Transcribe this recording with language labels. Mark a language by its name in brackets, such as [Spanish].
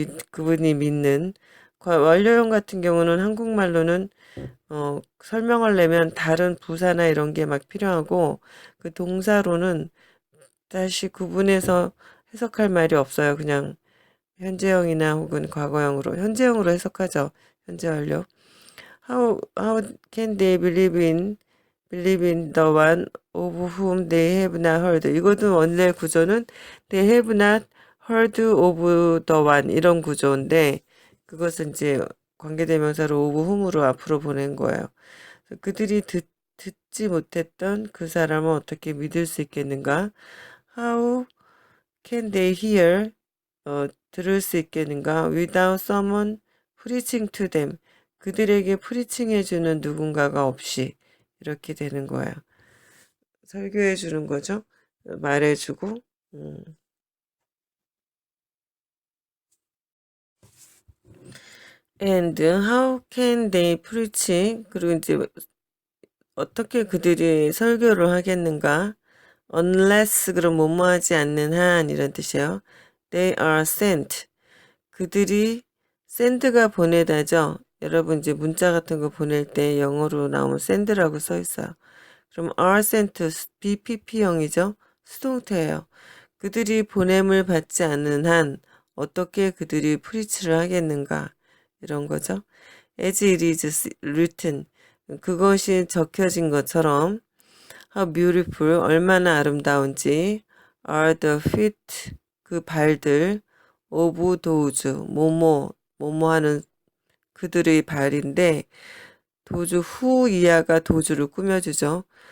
[Korean] 그분이 믿는 완료형 같은 경우는 한국말로는 설명하려면 다른 부사나 이런 게 막 필요하고 그 동사로는 다시 구분해서 해석할 말이 없어요. 그냥 현재형이나 혹은 과거형으로 현재형으로 해석하죠. 현재 완료. [English] How can they believe in the one of whom they have not heard. [Korean] 이것도 원래 구조는 they have not heard of the one 이런 구조인데 그것은 이제 관계대명사로 of whom으로 앞으로 보낸 거예요. 그들이 듣지 못했던 그 사람을 어떻게 믿을 수 있겠는가? [English] How can they hear? 들을 수 있겠는가? Without someone preaching to them. [Korean] 그들에게 프리칭해주는 누군가가 없이 이렇게 되는 거예요. 설교해주는 거죠. 말해주고. And how can they preach? 그리고 이제 어떻게 그들이 설교를 하겠는가? unless 그럼 뭐뭐하지 않는 한 이런 뜻이에요. [English] They are sent. [Korean] 그들이 send가 보내다죠. 여러분 이제 문자 같은 거 보낼 때 영어로 나오면 send라고 써 있어요. 그럼 are sent BPP형이죠. 수동태예요. 그들이 보냄을 받지 않는 한 어떻게 그들이 프리치를 하겠는가 이런 거죠. [English] As it is written. [Korean] 그것이 적혀진 것처럼 How beautiful 얼마나 아름다운지 are the feet 그 발들 of those 뭐뭐 하는 그들의 발인데 도주 후 이하가 도주를 꾸며주죠.